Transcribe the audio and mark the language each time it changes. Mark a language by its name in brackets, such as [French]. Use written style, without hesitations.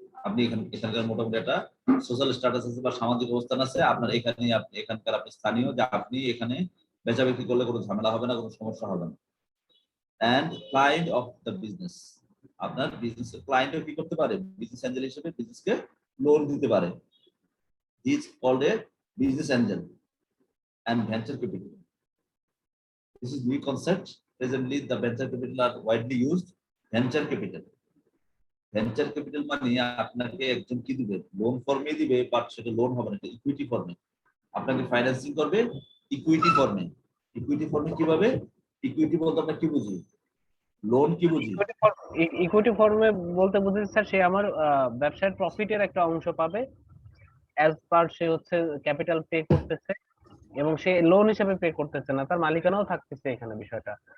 [Bangla] আপনি এখানকার মোটামুটি একটা সোশ্যাল স্ট্যাটাস আছে বা সামাজিক অবস্থান আছে, আপনার এখানে আপনি এখানকার আপনি স্থানীয়, যে আপনি এখানে বেচা বিক্রি করলে কোনো ঝামেলা হবে না, কোনো সমস্যা হবে না। And client of the business, আপনার বিজনেসের ক্লায়েন্টও কি করতে পারে, বিজনেস এঞ্জেল হিসেবে বিজনেসকে লোন দিতে পারে। Is called a business Angel and venture capital. [English] This is new concept. Presently, the venture capital are widely used. Venture capital. [Bangla] Venture capital মানে আপনাকে একজন কি দিবে, লোন ফর্মে দিবে, বাট সেটা লোন হবে না, ইকুইটি ফর্মে আপনাকে ফাইন্যান্সিং করবে। ইকুইটি ফর্মে, ইকুইটি ফর্মে কিভাবে? ইকুইটি বলতে আমরা কি বুঝি, লোন কি বুঝি? ইকুইটি ফর্মে বলতে বুঝেছি স্যার, সে আমার ব্যবসার প্রফিটের একটা অংশ পাবে, অ্যাজ পার সে হচ্ছে ক্যাপিটাল পে করতেছে, এবং সে লোন হিসেবে পে করতেছে না, তার মালিকানাও থাকতেছে এখানে বিষয়টা।